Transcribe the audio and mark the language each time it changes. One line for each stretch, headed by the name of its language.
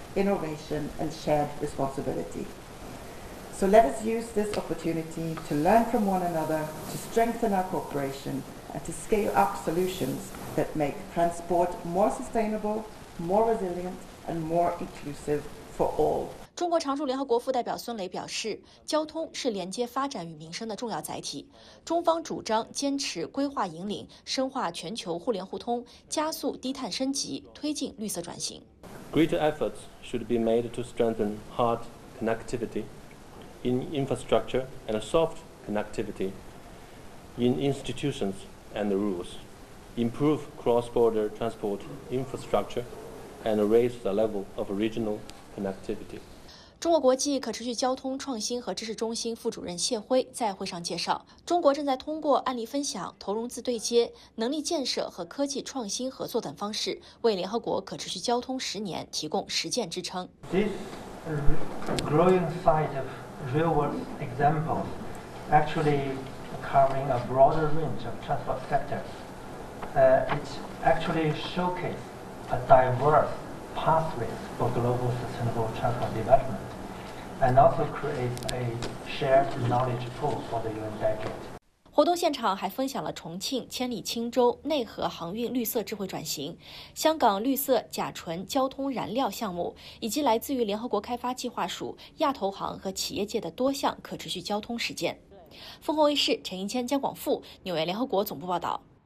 English: innovation, and shared responsibility. So let us use this opportunity to learn from one another, to strengthen our cooperation, and to scale up solutions that make transport more sustainable, more resilient, and more inclusive for all.
Chinese: 中国常驻联合国副代表孙磊表示，交通是连接发展与民生的重要载体。中方主张坚持规划引领，深化全球互联互通，加速低碳升级，推进绿色转型。
English: Greater efforts should be made to strengthen hard connectivity in infrastructure and soft connectivity in institutions and rules. Improve cross-border transport infrastructure and raise the level of regional connectivity.
Chinese: 中国国际可持续交通创新和知识中心副主任谢辉在会上介绍，中国正在通过案例分享、投融资对接、能力建设和科技创新合作等方式，为联合国可持续交通十年提供实践支撑。
English: This growing size of real-world examples actually covering a broader range of transport sectors. It actually showcases a diverse pathway for global sustainable transport development. And also create a shared knowledge pool for the UN decade.
Chinese: 活动现场还分享了重庆千里轻舟内河航运绿色智慧转型、香港绿色甲醇交通燃料项目，以及来自于联合国开发计划署、亚投行和企业界的多项可持续交通实践。凤凰卫视陈英谦、江广富，纽约联合国总部报道。